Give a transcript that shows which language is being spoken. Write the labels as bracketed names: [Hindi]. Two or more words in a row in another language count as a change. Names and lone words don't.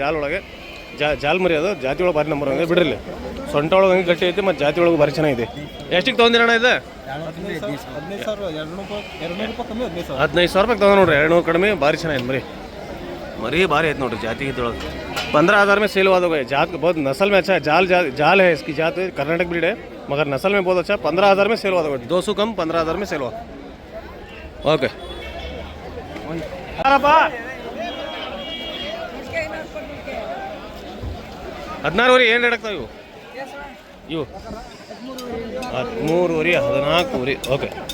[Kannada] ಜಾಲ್ ಒಳಗೆ ಜಾಲ್ ಮರಿ ಅದು. ಜಾತಿ ಒಳಗೆ ಭಾರಿ ನಂಬರ್ 1 ಇದೆ. ಬಿಡ್ರಿ. ಸೊಂಟ ಒಳಗೆ ಹಂಗೆ ಗಟ್ಟಿ ಐತಿ. ಮತ್ತು ಜಾತಿ ಒಳಗೆ ಭಾರಿ ಚೆನ್ನಾಗಿದೆ. ಎಷ್ಟಿಗೆ ತೊಗೊಂಡಿರೋಣ ಇದು? 15,000 ರೂಪಾಯಿ ತೊಗೊಂಡು ನೋಡ್ರಿ. 200 ಕಡಿಮೆ. ಭಾರಿ ಚೆನ್ನಾಗಿದೆ ಮರಿ. ಭಾರಿ ಐತೆ ನೋಡ್ರಿ. ಜಾತಿ ಇದ್ದೊಳಗೆ [Hindi] 15,000 में सेल हुआ तो जात बहुत नस्ल में अच्छा है। जाल है इसकी जात, कर्नाटक ब्रीड है मगर नस्ल में बहुत अच्छा। 15,000 में सेल हुआ था, 200 कम 15,000 में सेल हुआ। [Kannada] ओके 16 ಏನು ರೇಟ್ ಆಗ್ತಾವೆ ಇವು 13 14 ಓಕೆ.